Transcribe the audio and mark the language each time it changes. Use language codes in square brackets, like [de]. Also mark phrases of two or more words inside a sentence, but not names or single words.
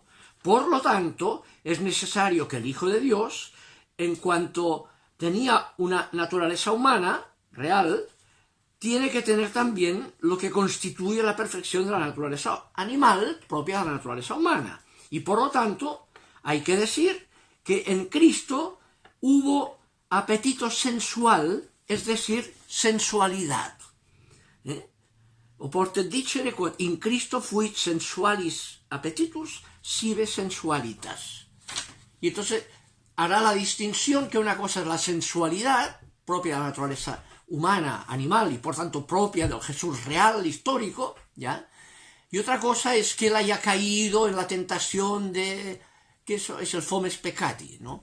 [es] Por lo tanto, es necesario que el Hijo de Dios, en cuanto tenía una naturaleza humana real, tiene que tener también lo que constituye la perfección de la naturaleza animal propia de la naturaleza humana. Y por lo tanto, hay que decir que en Cristo hubo apetito sensual, es decir, sensualidad. [la] Oportet dicere quod in Cristo fuit sensualis appetitus, sive sensualitas. [es] Y entonces hará la distinción que una cosa es la sensualidad propia de la naturaleza humana, animal, y por tanto propia del Jesús real, histórico, ¿ya? Y otra cosa es que él haya caído en la tentación de, que eso es el [la] fomes peccati, [es] ¿no?